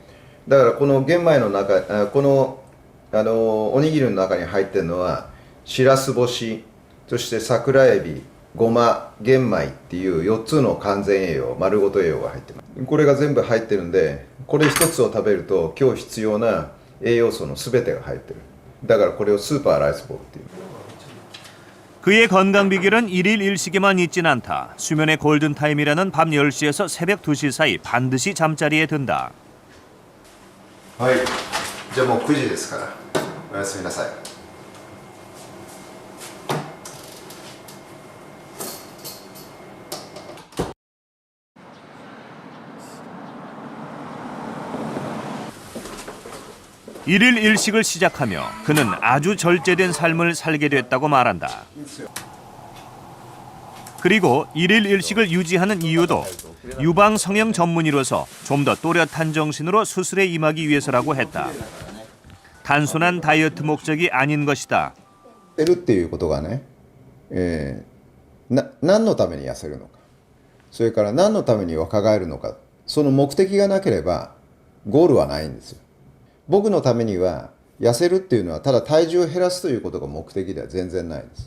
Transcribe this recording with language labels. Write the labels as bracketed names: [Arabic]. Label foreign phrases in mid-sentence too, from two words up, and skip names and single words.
[Japanese] だからこの玄米の中、このおにぎりの中に入ってるのはしらす干し、そして桜エビ、ごま、玄米っていう4つの完全栄養、丸ごと栄養が入ってます。これが全部入ってるんで、これ1つを食べると今日必要な栄養素の全てが入ってる。だからこれをスーパーライスボールっていう。 [Korean] 그의 건강 비결은 일일 일식에만 있진 않다. 수면의 골든타임이라는 밤 10시에서 새벽 2시 사이 반드시 잠자리에 든다. [Japanese] はい。じゃあもう9時ですから。おやすみなさい。 [Korean] 일일 일식을 시작하며 그는 아주 절제된 삶을 살게 됐다고 말한다. 그리고 일일 일식을 유지하는 이유도 유방 성형 전문의로서 좀 더 또렷한 정신으로 수술에 임하기 위해서라고 했다. 단순한 다이어트 목적이 아닌 것이다. [Japanese] 痩せるっていうことがね、何のために痩せるのか、それから何のために若返るのか、その目的がなければゴールはないんですよ。僕のためには痩せるっていうのはただ体重を減らすということが目的では全然ないんです。